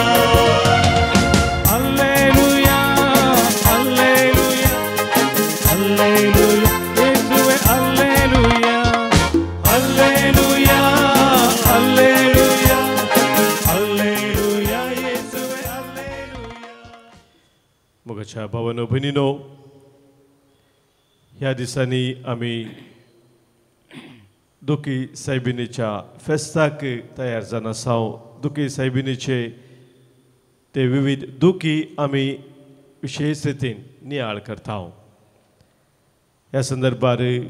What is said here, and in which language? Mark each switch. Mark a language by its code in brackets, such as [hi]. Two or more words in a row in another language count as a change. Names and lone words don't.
[kn] ಹಲ್ಲೆಲೂಯಾ ಹಲ್ಲೆಲೂಯಾ ಹಲ್ಲೆಲೂಯಾ ಯೇಸುವೇ ಹಲ್ಲೆಲೂಯಾ ಹಲ್ಲೆಲೂಯಾ ಹಲ್ಲೆಲೂಯಾ ಹಲ್ಲೆಲೂಯಾ ಯೇಸುವೇ ಹಲ್ಲೆಲೂಯಾ [kok] मगाच्या भावानो भयणीनो ह्या दिसांनी आमी दुखी सायबिणीच्या फेस्ताक तयार जावन आसा दुखी सायबिणीचे ते विविध दुखी आमी विशेष रितीन नियाळ करता ह्या संदर्भार